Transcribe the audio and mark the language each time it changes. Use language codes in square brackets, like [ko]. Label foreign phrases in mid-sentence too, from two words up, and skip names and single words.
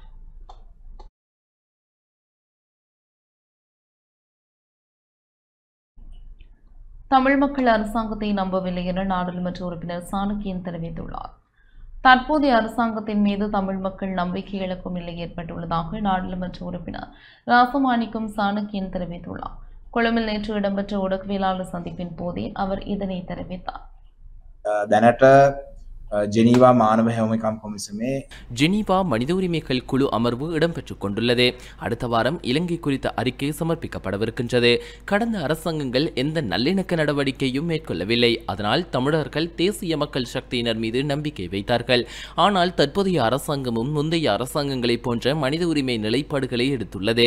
[ta] தமிழ் மக்கள் அரசாங்கத்தை நம்பவில்லை என நாடாளுமன்ற உறுப்பினர் சாணக்கியன் தெரிவித்துள்ளார். தற்போதைய அரசாங்கத்தின் மீது தமிழ் மக்கள் நம்பிக்கை இழக்கும் நிலை ஏற்பட்டுள்ளதாக நாடாளுமன்ற உறுப்பினர் ராசமாணிக்கம் சாணக்கியன் தெரிவித்துள்ளார். கொழும்பில் நேற்று இடம்பெற்ற ஊடகவியலாளர் சந்திப்பின் போதே அவர் இதனை தெரிவித்தார். [si] දැනට ජෙනීවා මානව හැවමිකම් කොමිසමේ [ta] ஜெனீவா மனித உரிமைகள் குழு அமர்வு இடம்பெற்றுக் கொண்டுள்ளது. அடுத்த வாரம் இலங்கை குறித்த அறிக்கை சமர்ப்பிக்கப்படவிருக்கின்றது. கடந்த அரசாங்கங்கள் எந்த நல்லிணக்க நடவடிக்கையும் மேற்கொள்ளவில்லை. அதனால் தமிழர்கள் தேசிய மக்கள் சக்தியினர் மீது நம்பிக்கை வைத்தார்கள். ஆனால் தற்போதைய அரசாங்கமும் முந்தைய அரசாங்கங்களைப் போன்ற மனித உரிமை நிலைப்பாடுகளை எடுத்துள்ளது.